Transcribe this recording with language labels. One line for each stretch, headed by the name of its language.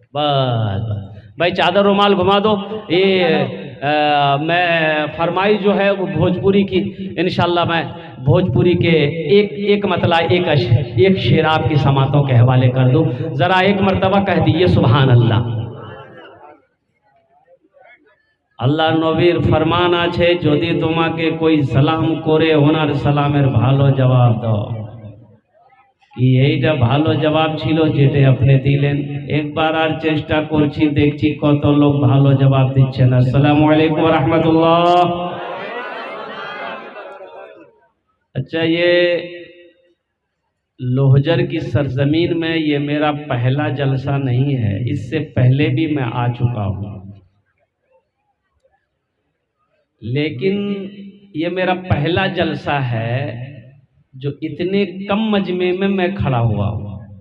Hindi: बस भाई चादर रुमाल घुमा दो। ये मैं फरमाई जो है वो भोजपुरी की, इंशाल्लाह मैं भोजपुरी के एक मतला एक शेर आपकी समातों के हवाले कर दूं। जरा एक मर्तबा कह दीजिए सुभान अल्लाह।
Bangla: আল্লাহ নবীর ফরমান আছে, যদি তোমাকে
Hindi: कोई
Bangla: সালাম করে ওনার সালামের ভালো জবাব দাও। কি এইটা ভালো জবাব ছিল যেটা আপনি দিলেন? একবার আর চেষ্টা করছি, দেখছি কত লোক ভালো জবাব দিচ্ছেন। আসসালামু আলাইকুম ওয়া রাহমাতুল্লাহ।
Hindi: अच्छा ये लोहजर की सरजमीन में ये मेरा पहला जलसा नहीं है, इससे पहले भी मैं आ चुका हूँ, लेकिन ये मेरा पहला जलसा है जो इतने कम मजमे में मैं खड़ा हुआ हूँ।